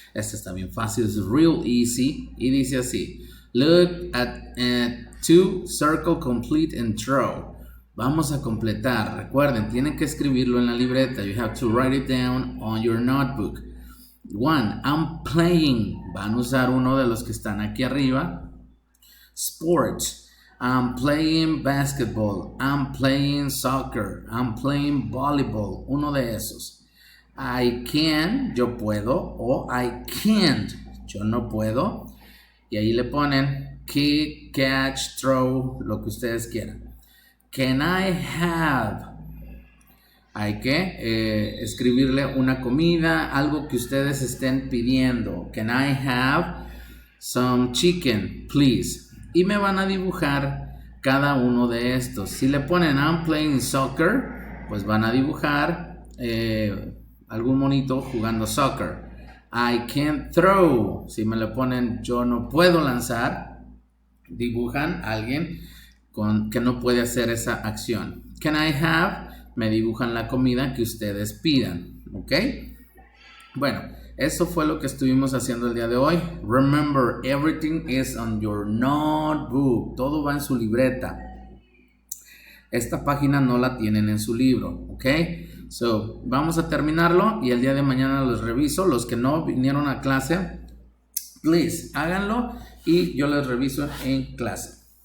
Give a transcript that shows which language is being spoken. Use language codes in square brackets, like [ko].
[es] Este está bien fácil, es [en] real easy. [es] Y dice así: [en] look at 2, circle, complete and draw. [es] Vamos a completar. Recuerden, tienen que escribirlo en la libreta. [en] You have to write it down on your notebook. 1, I'm playing. [es] Van a usar uno de los que están aquí arriba. [en] Sports. I'm playing basketball. I'm playing soccer. I'm playing volleyball. [es] Uno de esos. [en] I can, [es] yo puedo. O [en] I can't, [es] yo no puedo. Y ahí le ponen [en] kick, catch, throw, [es] lo que ustedes quieran. [en] Can I have? [es] Hay que escribirle una comida, algo que ustedes estén pidiendo. [en] Can I have some chicken, please? [es] Y me van a dibujar cada uno de estos. Si le ponen [en] I'm playing soccer, [es] pues van a dibujar algún monito jugando soccer. [en] I can't throw. [es] Si me le ponen yo no puedo lanzar, dibujan a alguien que no puede hacer esa acción. [en] Can I have? [es] Me dibujan la comida que ustedes pidan. ¿Ok? Bueno, eso fue lo que estuvimos haciendo el día de hoy. [en] Remember, everything is on your notebook. [es] Todo va en su libreta. Esta página no la tienen en su libro. ¿Ok? So, vamos a terminarlo y el día de mañana los reviso. Los que no vinieron a clase, please, háganlo y yo les reviso en clase.